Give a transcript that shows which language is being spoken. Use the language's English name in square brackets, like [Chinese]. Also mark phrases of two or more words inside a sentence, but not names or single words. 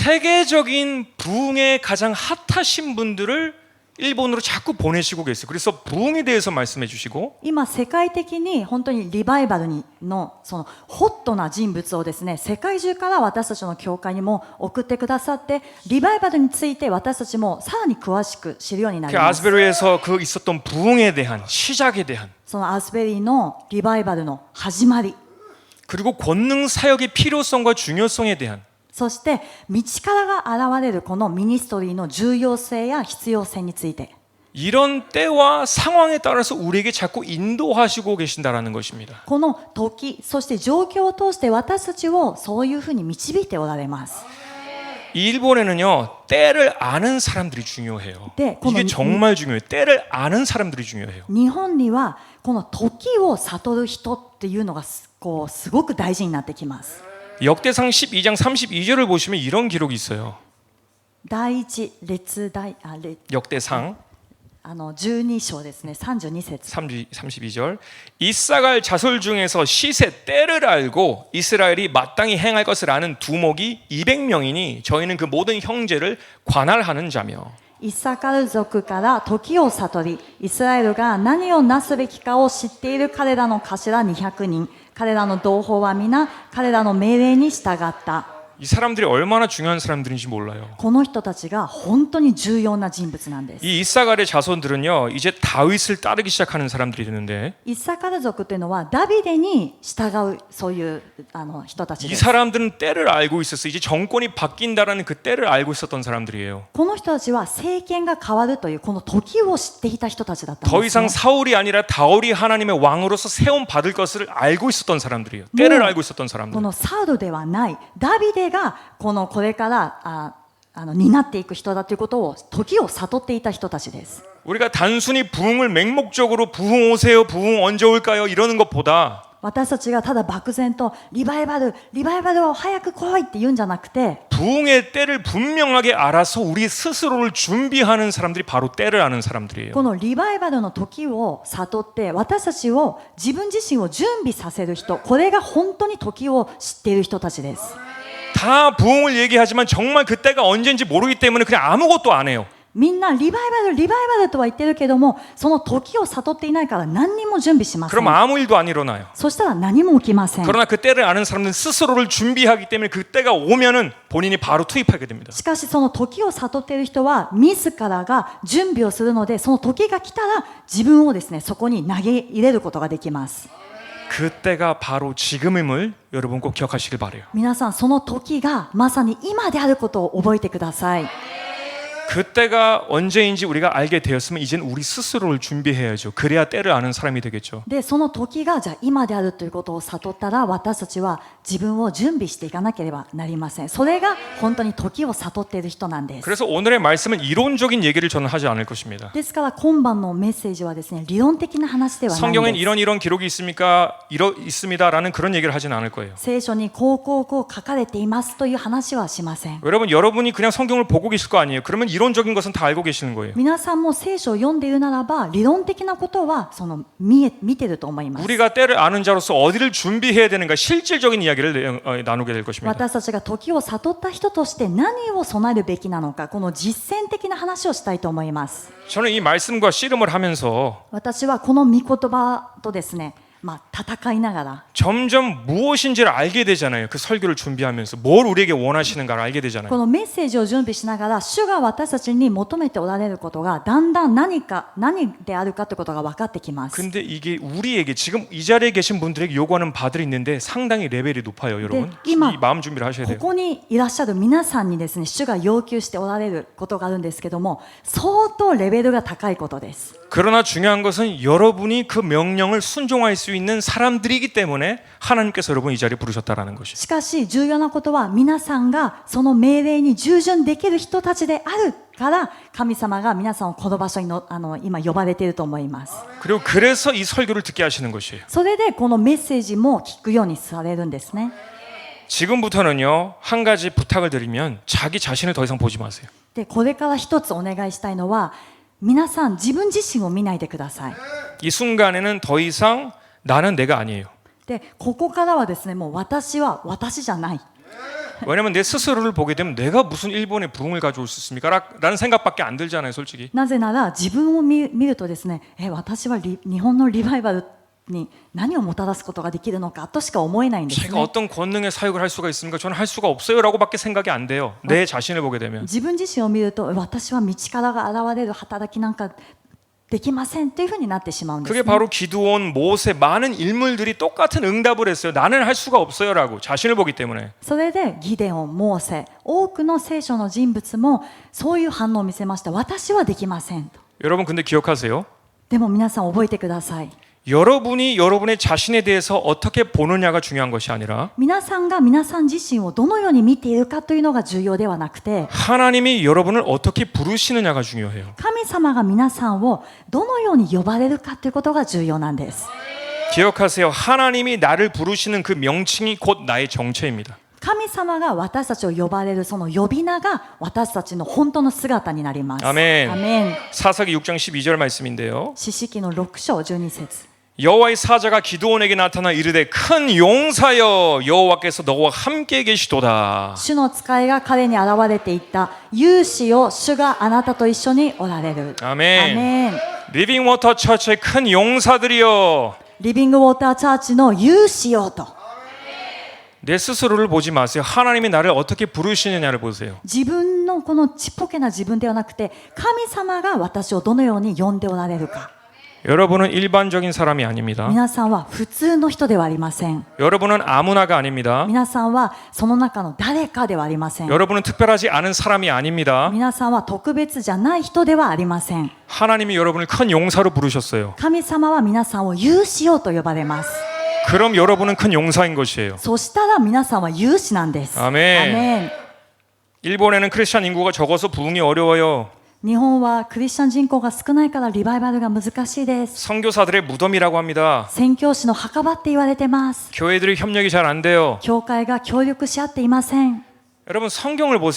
[Korean] 세계적인 부흥에 가장 핫하신 분들을 일본으로 자꾸 보내시고 계세요. 그래서 부흥에 대해서 말씀해 주시고 [Japanese] 今世界的に本当にリバイバルのそのホットな人物をですね、世界中から私たちの教会にも送ってくださって、リバイバルについて私たちもさらに詳しく知るようになり [Korean] 그 [Japanese] ます。 [Korean] 아스베르에서 그 있었던 부흥에 대한 시작에 대한 [Japanese] そのアスベリーのリバイバルの始まり、 [Korean] 그리고 권능 사역의 필요성과 중요성에 대한 [Japanese] そして道からが現れるこのミニストリーの重要性や必要性について、 [Korean] 이런 때와 상황에 따라서 우리에게 자꾸 인도하시고 계신다라는 것입니다. [Japanese] この時そして状況を通して私たちをそういうふうに導いておられます。 [Korean] 이 일본에는요 때를 아는 사람들이 중요해요. 네, 이게 그건- 정말 중요해요. 때를 아는 사람들이 중요해요. [Japanese] 日本にはこの時を悟る人っていうのがこうすごく大事になってきます。 [Korean] 역대상 12장 32절을 보시면 이런 기록이 있어요. [Japanese] 第一列大 [Korean] 역대상 [Japanese] 12章ですね、32節。 [Korean] 32절 이사갈 자손 중에서 시세 때를 알고 이스라엘이 마땅히 행할 것을 아는 두목이 200명이니 저희는 그 모든 형제를 관할하는 자며 [Japanese] イッサカル族から時を悟り、イスラエルが何をなすべきかを知っている彼らの頭200人、彼らの同胞は皆彼らの命令に従った。 [Korean] 이 사람들이 얼마나 중요한 사람들인지 몰라요. [Japanese] この人たちが本当に重要な人物なんです。 [Korean] 이 이사갈의 자손들은요 이제 다윗을 따르기 시작하는 사람들이 되는데 [Japanese] イッサカル族というのはダビデに従うそういう人たち [Korean] 이 [Japanese] です。 [Korean] 사람들은 때를 알고 있었어요. 이제 정권이 바뀐다라는 그 때를 알고 있었던 사람들이에요. [Japanese] この人たちは政権が変わるというこの時を知っていた人たちだったん [Korean] 더 [Japanese] です、ね [Korean] 이상 。 사울이 아니라 다윗이 하나님의 왕으로서 세움 받을 것을 알고 있었던 사람들이에요. 때를 알고 있었던 [Japanese] こ [Korean] 사람들. [Japanese] のサウルではないダビデがこれから担っていく人だということを時を悟っていた人たちです。 [Korean] 우리가 단순히 부흥을 맹목적으로 부흥 오세요, 부흥 언제 올까요? 이러는 것보다 [Japanese] 私たちがただ漠然とリバイバルを早く来いって言うんじゃなくて、 [Korean] 부흥의 때를 분명하게 알아서 우리 스스로를 준비하는 사람들이 바로 때를 아는 사람들이에요. [Japanese] このリバイバルの時を悟って私たちを自分自身を準備させる人、これが本当に時を知っている人たちです。 [Korean] 다 부흥을 얘기하지만 정말 그때가 언제인지 모르기 때문에 그냥 아무것도 안 해요. [Japanese] みんなリバイバルとは言ってるけども、その時を悟っていないから何にも準備しませ [Korean] 그럼 [Japanese] ん。 [Korean] 아무 일도 안 일어나요. [Japanese] そしたら何も起きません。 [Korean] 그러나 그 때를 아는 사람들은 스스로를 준비하기 때문에 그 때가 오면은 본인이 바로 투입하게 됩니다. [Japanese] しかしその時を悟っている人は自らが準備をするので、その時が来たら自分をですね、そこに投げ入れることができます。 [Korean] 그때가 바로 지금임을 여러분 꼭 기억하시길 바래요. [Japanese] 皆さんその時がまさに今であることを覚えてください。 [Korean] 그때가 언제인지 우리가 알게 되었으면 이젠 우리 스스로를 준비해야죠. 그래야 때를 아는 사람이 되겠죠. [Japanese] でその時がじゃあ今であるということを悟ったら私たちは自分を準備していかなければなりません。それが本当に時を悟っている人なんです。 [Korean] 그래서 오늘의 말씀은 이론적인 얘기를 저는 하지 않을 것입니다. [Japanese] ですから今晩のメッセージはですね理論的な話ではないん [Korean] 성경엔 [Japanese] です。 [Korean] 이런 기록이 있습니다라는 그런 얘기를 하지는 않을 거예요. [Japanese] 聖書にこう書かれていますという話はしません。 [Korean] 여러분이 그냥 성경을 보고 계실 거 아니에요. 그러면 이론적인 것은 다 알고 계시는 거예요. [Japanese] 皆さんも聖書を読んでいるならば理論的なことは見てると思います。 [Korean] 우리가 때를 아는 자로서 어디를 준비해야 되는가 실질적인 이야기를 나누게 될 것입니다. [Japanese] 私たちが時を悟った人として何を備えるべきなのかこの実践的な話をしたいと思います。 [Korean] 저는 이 말씀과 씨름을 하면서 [Japanese] 私はこの御言葉とですね戦いながら [Korean] 점점 무엇인지를 알게 되잖아요. 그 설교를 준비하면서 뭘 우리에게 원하시는가를 알게 [Japanese] こ [Korean] 되잖아요. [Japanese] のメッセージを準備しながら主が私たちに求めておられることがだんだん何であるかということが分かってきます。 [Korean] 근데 이게 우리에게 지금 이 자리에 계신 분들에게 요구하는 바들이 있는데 상당히 레벨이 높아요, 여러분. 이 마음 준비를 하셔야 [Japanese] こ [Korean] 돼요. [Japanese] こにいらっしゃる皆さんにですね主が要求しておられることがあるんですけども相当レベルが高いことです。 [Korean] 그러나 중요한 것은 여러분이 그 명령을 순종할 수 있는 사람들이기 때문에 하나님께서 여러분 이 자리에 부르셨다라는 것이. [Japanese] しかし重要なことは皆さんがその命令に従順できる人たちであるから神様が皆さんをこの場所に今呼ばれていると思います。 [Korean] 그리고 그래서 이 설교를 듣게 하시는 것이에요. [Japanese] それでこのメッセージも聞くようにされるんですね。 [Korean] 지금부터는요 한 가지 부탁을 드리면 자기 자신을 더 이상 보지 마세요. [Japanese] でこれから一つお願いしたいのは皆さん自分自身を見ないでください。 [Korean] 이 순간에는 더 이상 나는 내가 아니에요. [Japanese] でここからはですねもう私は私じゃない。 [Korean] 왜냐면 내 스스로를 보게 되면 내가 무슨 일본의 부흥을 가져올 수 있습니까? 라는 생각밖에 안 들잖아요, 솔직히. [Japanese] なぜなら自分を見るとですね私は日本のリバイバルに何をもたらすことができるのかとしか思えないんです [Korean] 제가 [Japanese] ね。 [Korean] 어떤 권능의 사역을 할 수가 있습니까? 저는 할 수가 없어요라고밖에 생각이 안 돼요. 내 자신을 보게 되면. [Japanese] 自分自身を見ると私は道からが現れる働きなんかできませんというふうになってしまうんです、 [Korean] 그게 [Japanese] ね。 [Korean] 바로 기드온, 모세 많은 인물들이 똑같은 응답을 했어요. 나는 할 수가 없어요라고 자신을 보기 때문에. [Japanese] それでギデオン、モーセ、多くの聖書の人物もそういう反応を見せました。私はできませんと。 [Korean] 여러분 근데 기억하세요. [Japanese] でも皆さん覚えてください。 [Korean] 여러분이 여러분의 자신에 대해서 어떻게 보느냐가 중요한 것이 아니라 [Japanese] 皆さんが皆さん自身をどのように見ているかというのが重要ではなくて [Korean] 하나님이 여러분을 어떻게 부르시느냐가 중요해요. [Japanese] 神様が皆さんをどのように呼ばれるかということが重要なんです。 [Korean] 기억하세요. 하나님이 나를 부르시는 그 명칭이 곧 나의 정체입니다. [Japanese] 神様が私たちを呼ばれるその呼び名が私たちの本当の姿になります。 [Korean] 아멘. [Japanese] アメン。 [Korean] 사사기 6장 12절 말씀인데요. [Japanese] 詩式の6章12節 [Korean] 여호와의 사자가 기드온에게 나타나 이르되 큰 용사여 여호와께서 너와 함께 계시도다. [Japanese] 主の使いが彼に現れていった勇士よ主があなたと一緒におられる。 [Korean] 아멘. [Japanese] アメン。 [Korean] 리빙 워터 처치의 큰 용사들이여. [Japanese] リビングウォーターチャーチの勇士よと [Korean] 내 스스로를 보지 마세요. 하나님이 나를 어떻게 부르시느냐를 보세요. [Japanese] 自分のこのちっぽけな自分ではなくて神様が私をどのように呼んでおられるか [Korean] 여러분은 일반적인 사람이 아닙니다. [Japanese] 皆さんは普通の人ではありません [Korean] 여러분은 아무나가 아닙니다. [Japanese] 皆さんはその中の誰かではありません [Korean] 여러분은 특별하지 않은 사람이 아닙니다. [Japanese] 皆さんは特別じゃない人ではありません [Korean] 하나님이 여러분을 큰 용사로 부르셨어요. [Japanese] 神様は皆さんを勇士よと呼ばれます [Korean] 그럼 여러분은 큰 용사인 것이에요. [Japanese] そしたら皆さんは勇士なんです [Korean] 아멘 [Japanese] アメン [Korean] 일본에는 크리스찬 인구가 적어서 부흥이 어려워요. [Japanese] 日本はクリスチャン人口が少ないからリバイバルが難しいです [Korean] 선교사들의 무덤이라고 합니다. [Japanese] 宣教師の墓場って言われてます [Korean] 교회들이 협력이 잘 안 돼요. [Japanese] 教会が協力し合っていません [Korean] 여러분 성경을 보세요.